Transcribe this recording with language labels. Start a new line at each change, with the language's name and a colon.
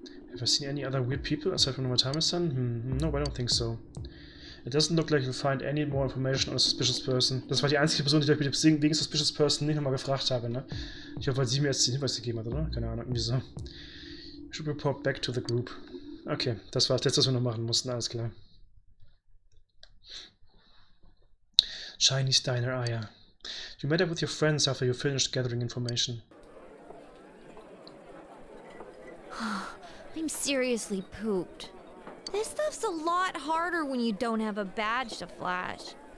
English: Have I seen any other weird people aside from Namatame-san? No, I don't think so. It doesn't look like you'll find any more information on a suspicious person.
German: Das war die einzige Person, die ich mit dem wegen Suspicious Person nicht nochmal gefragt habe, ne? Ich hoffe, weil sie mir jetzt den Hinweis gegeben hat, oder? Keine Ahnung, irgendwie so.
English: Should report back to the group.
German: Okay, das war das Letzte, was wir noch machen mussten, alles klar. Chinese Diner, ah ja.
English: You met up with your friends after you finished gathering information. I'm seriously pooped. This stuff's a lot harder when you don't have a badge to flash.